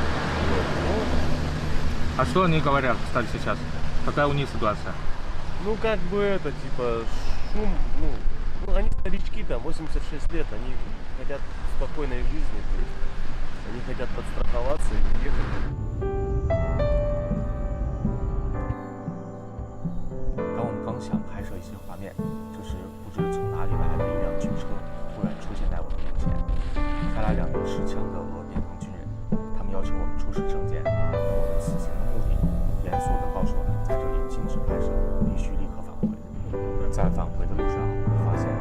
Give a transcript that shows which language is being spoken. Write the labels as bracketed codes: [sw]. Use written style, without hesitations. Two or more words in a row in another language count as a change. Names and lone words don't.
[ru] А что они говорят, кстати, сейчас? Какая у них ситуация? Ну, как бы это, типа, шум, ну, они старички, там, 86 лет, они хотят спокойной жизни, то есть они хотят подстраховаться и уехать. [zh] 当我们刚想拍摄一些画面，这时不知从哪里来的一辆军车突然出现在我们面前，开来2名持枪的俄边防军人，他们要求我们出示证件，而我们此行的目的，严肃地告诉我们，在这里禁止拍摄，必须立刻返回。在返回的路上，我发现